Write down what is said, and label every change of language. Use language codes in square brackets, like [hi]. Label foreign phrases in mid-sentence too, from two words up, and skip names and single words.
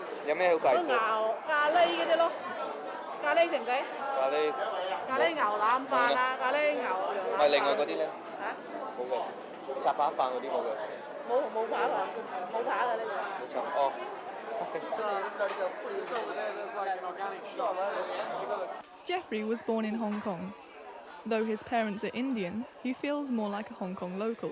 [yue] 有咩好介紹？咖喱嗰啲咯，咖喱食唔食？咖喱牛腩飯啊，咖喱牛羊腩飯。咪另外嗰啲咧？嚇？冇嘅，雜扒飯嗰啲冇嘅。冇扒㗎，冇扒㗎呢度。冇錯，哦。 [en] Jeffrey was born in Hong Kong. Though his parents are Indian, he feels more like a Hong Kong local.